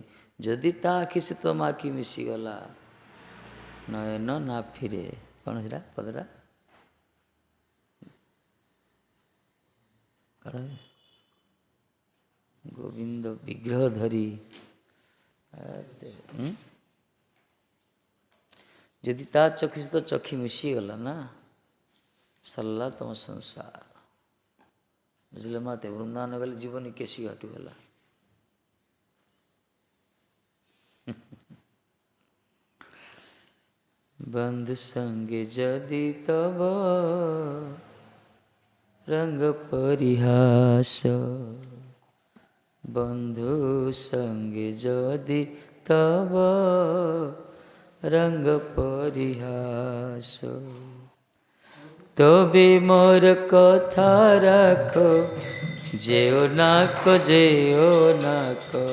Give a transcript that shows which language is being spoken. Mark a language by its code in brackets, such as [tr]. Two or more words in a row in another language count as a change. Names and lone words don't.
[or] ଯଦି ତା ଆଖି ସେ ତମ ଆଖି ମିଶିଗଲା, ନୟନ ନା ଫିରେ, କ'ଣ ସେଟା ପଦଟା କ'ଣ ଗୋବିନ୍ଦ ବିଗ୍ରହ ଧରି, ଯଦି ତା ଚକ୍ଷୁ ସହିତ ଚକ୍ଷୁ ମିଶିଗଲା ନା ସରିଲା ତମ ସଂସାର। ବୁଝିଲେ ମାତେ, ବୃନ୍ଦାବନ ଗଲେ ଯିବନି, କେଶୀ ଘାଟୁ ଗଲା। [bn] বন্ধু সঙ্গে যদি তব রঙ্গ পরিহাস, বন্ধু সঙ্গে যদি তব রঙ্গ পরিহাস, তবে মোর কথা রাখ, যেও নাক যেও নাক,